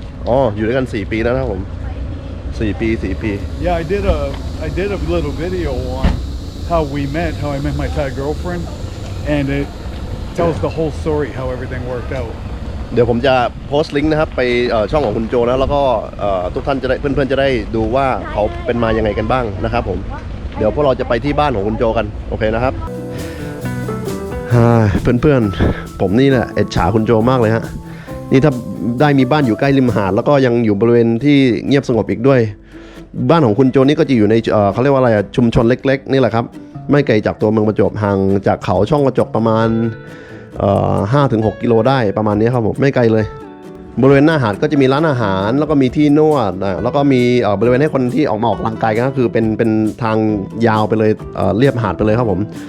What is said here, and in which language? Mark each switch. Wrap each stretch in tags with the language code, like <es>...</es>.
<th>อ๋ออยู่ด้วยกัน4 ปีแล้วนะครับผม4 ปี</th> <en>Yeah I did a little video on how we met how I met my Thai girlfriend and it tells the whole story how everything worked out</en> <th>เดี๋ยวผมจะโพสต์ลิงก์นะครับไปช่องของคุณโจนะแล้วก็ทุกท่านจะได้เพื่อนๆจะได้ดูว่าเขาเป็นมายังไงกันบ้างนะครับผมเดี๋ยวพวกเราจะไปที่บ้านของคุณโจกันโอเคนะครับ เพื่อนๆผมนี่แหละอิจฉาคุณโจมากเลยฮะนี่ถ้าได้มีบ้านอยู่ใกล้ริมหาดแล้วก็ยังอยู่บริเวณที่เงียบสงบอีกด้วยบ้านของคุณโจนี่ก็จะอยู่ในเขาเรียกว่าอะไรชุมชนเล็กๆนี่แหละครับไม่ไกลจากตัวเมืองประจวบห่างจากเขาช่องกระจกประมาณ5-6 กิโลได้ประมาณนี้ครับผมไม่ไกลเลยบริเวณหน้าหาดก็จะมีร้านอาหารแล้วก็มีที่นวดแล้วก็มีบริเวณให้คนที่ออกมาออกกำลังกายก็คือเป็นทางยาวไปเลยเรียบหาดไปเลยครับผม</th>